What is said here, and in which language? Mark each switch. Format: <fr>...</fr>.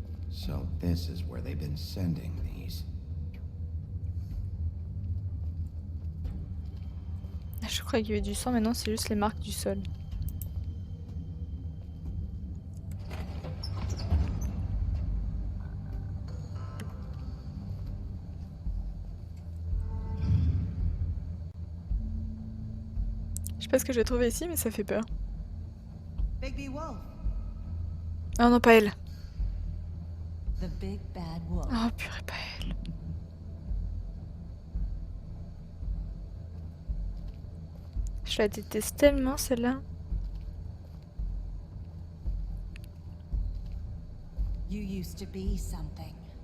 <en>So this is where they've been sending these.</en> <fr>Je crois qu'il y avait du sang, maintenant c'est juste les marques du sol. Je sais pas ce que j'ai trouvé ici, mais ça fait peur. Oh non, pas elle.</fr> <en>The big bad wolf.</en> <fr>Oh purée, pas elle. Je la déteste tellement celle-là.</fr> <en>You used to be something.</en>